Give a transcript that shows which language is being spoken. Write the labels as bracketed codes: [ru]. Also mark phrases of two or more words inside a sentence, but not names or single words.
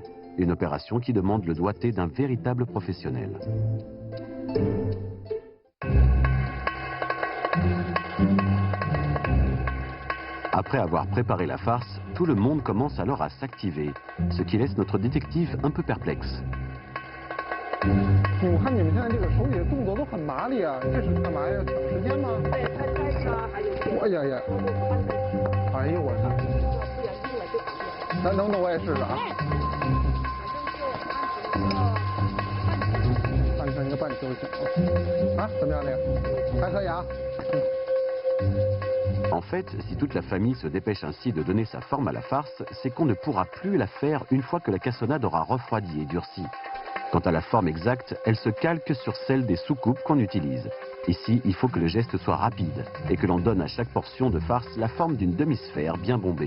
[fr] Une opération qui demande le doigté d'un véritable professionnel. Après avoir préparé la farce, tout le monde commence alors à s'activer, ce qui laisse notre détective un peu perplexe. [zh] 我看你们现在这个手里的动作都很麻利啊，这是干嘛呀？抢时间吗？对，拍摄啊，还有。哎呀呀！哎呦我操！能我也试试啊。换成一个半球形啊，怎么样这个？还可以啊。 [fr] En fait, si toute la famille se dépêche ainsi de donner sa forme à la farce, c'est qu'on ne pourra plus la faire une fois que la cassonade aura refroidi et durci. Quant à la forme exacte, elle se calque sur celle des soucoupes qu'on utilise. Ici, il faut que le geste soit rapide et que l'on donne à chaque portion de farce la forme d'une demi-sphère bien bombée.